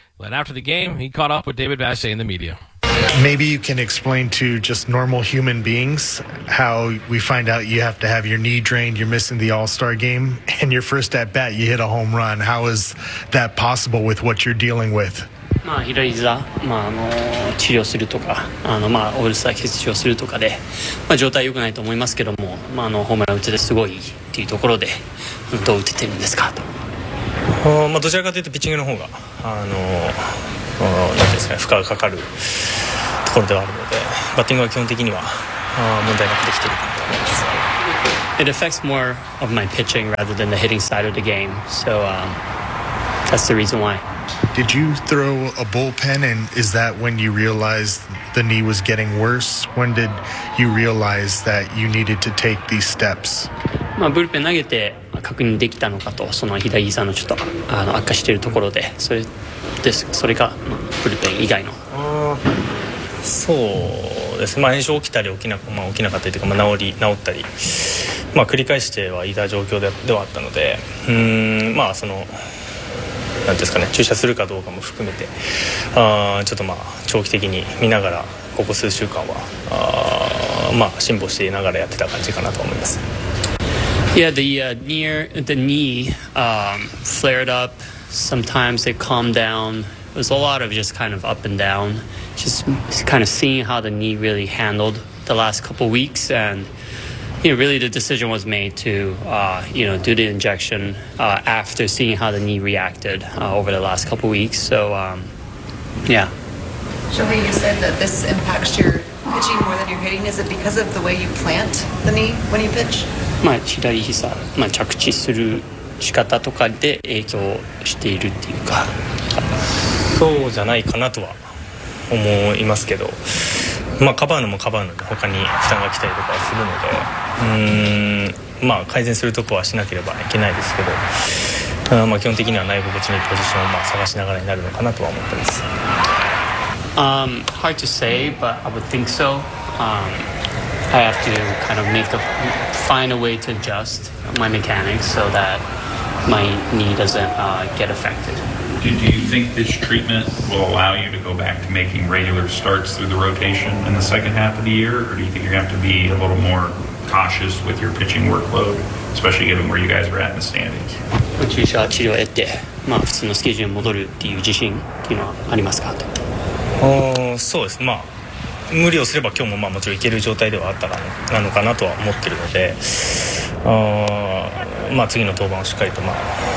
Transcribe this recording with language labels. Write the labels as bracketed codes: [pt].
[en] But after the game, he caught up with David Vasseo in the media. Maybe you can explain to just normal human beings how we find out you have to have your knee drained, you're missing the All-Star game, and your first at-bat, you hit a home run. How is that possible with what you're dealing with? [ja] まあ、左膝、まあ、あの治療するとか、あの、まあ、オールスター欠場するとかで、まあ、状態良くないと思いますけども、まあ、あのホームラン打ててすごいっていうところで、どう打ててるんですかと。まあ、どちらかというとピッチングの方が、なんですかね、負荷がかかるところではあるので、バッティングは基本的には問題なくできているかなと思います。 [en] It affects more of my pitching rather than the hitting side of the game. So that's the reason why. Did you throw a bullpen, and is that when you realized the knee was getting worse? When did you realize that you needed to take these steps? [ja] まあ、ブルペン投げて確認できたのかと、その左膝のちょっと悪化しているところで、それが、まあ、ブルペン以外の。そうですね、まあ、炎症起きたり起きなかったりというか、まあ、治ったり、まあ、繰り返してはいた状況ではあったので、まあそのなんですかね、注射するかどうかも含めて、ちょっとまあ長期的に見ながら、ここ数週間は辛抱していながらやってた感じかなと思います。 [en] Yeah, the knee flared up. Sometimes it calmed down. It was a lot of just kind of up and downJust kind of seeing how the knee really handled the last couple weeks, and you know, really the decision was made to you know, do the injection after seeing how the knee reacted over the last couple weeks. So yeah. Shohei, you said that this impacts your pitching more than your hitting. Is it because of the way you plant the knee when you pitch? [ja] まあ左膝、まあ着地する仕方とかで影響しているっていうか。そうじゃないかなとは。思いますけど、まあ、カバーのもカバーので他に負担が来たりとかするので、まあ、改善するとこはしなければいけないですけど、まあ、基本的には内部口にポジションをまあ探しながらになるのかなとは思ってます。 [en] Hard to say, but I would think so. I have to kind of find a way to adjust my mechanics so that my knee doesn't get affected. Do you think this treatment will allow you to go back to making regular starts through the rotation in the second half of the year, or do you think you're going to have to be a little more cautious with your pitching workload, especially given where you guys are at in the standings? [ja] 注射治療を得て、まあ、普通のスケジュールに戻るっていう自信っていうのはありますかと。そうです。まあ無理をすれば今日もまあもちろんいける状態ではあったかなのかなとは思ってるので、まあ次の登板をしっかりとまあ。